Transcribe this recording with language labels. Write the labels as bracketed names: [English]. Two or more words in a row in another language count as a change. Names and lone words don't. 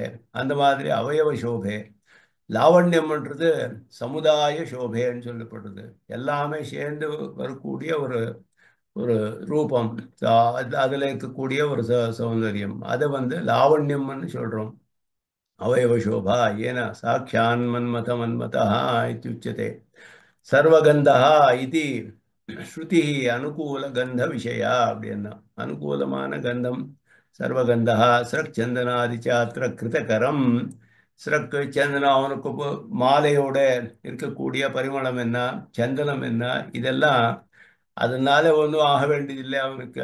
[Tamil] அந்த மாதிரி அவயவ சோபை. லாவண்யம்ன்றது சமுதாய சோபைன்னு சொல்லப்படுறது. எல்லாமே சேர்ந்து வரக்கூடிய ஒரு ஒரு ரூபம். அதுல இருக்கக்கூடிய ஒரு சௌந்தரியம் அதை லாவண்யம்னு சொல்றோம். [Sanskrit] அவயவशोभा येन साक्षान्मन्मथमन्मथः इत्युच्यते. सर्वगन्धः इति श्रुतिः अनुकूलगन्धविषया [Tamil] அப்படின்னா அனுகூலமான கந்தம் [Sanskrit] सर्वगन्धः स्रक् चन्दनादिशास्त्र कृतकरम्. [Tamil] ஸ்ரக் சந்தனம் அவனுக்கு மாலையோட இருக்கக்கூடிய பரிமளம் என்ன சந்தனம் என்ன இதெல்லாம் அதனால ஒன்றும் ஆக வேண்டியதில்லை அவனுக்கு.